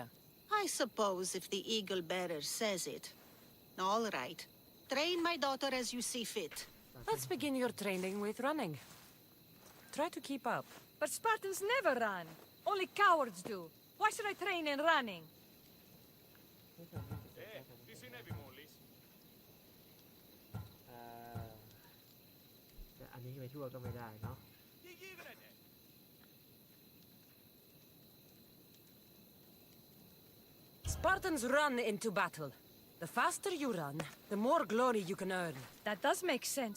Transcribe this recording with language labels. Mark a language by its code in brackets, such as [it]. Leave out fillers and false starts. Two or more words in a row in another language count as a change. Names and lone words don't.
[en] I suppose if the Eagle Bearer says it. All right. Train my daughter as you see fit. Let's begin your training with running. Try to keep up. But Spartans never run. Only cowards do. Why should I train in running? [el] Τι συνέβη μόλις? [th] แต่อันนี้ไปทั่วก็ไม่ได้เนาะ [en] Spartans run into battle. The faster you run, the more glory you can earn. That does make sense.